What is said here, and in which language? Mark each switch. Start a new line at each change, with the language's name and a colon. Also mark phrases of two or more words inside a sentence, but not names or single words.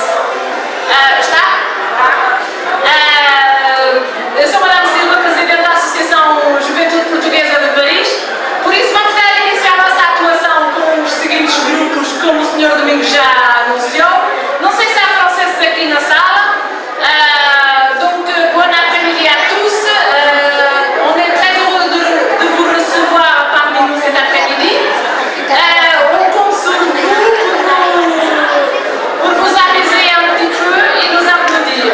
Portuguese: Está? Eu sou Madame Silva, Presidente da Associação Juventude Portuguesa de Paris. Por isso vamos dar início à nossa atuação com os seguintes grupos, como o Sr. Domingos já anunciou. Não sei se há franceses aqui na sala.
French: Donc, bon après-midi à tous. On est très heureux de vous recevoir parmi nous cet après-midi. On compte sur vous pour vous amuser un petit peu et nous applaudir.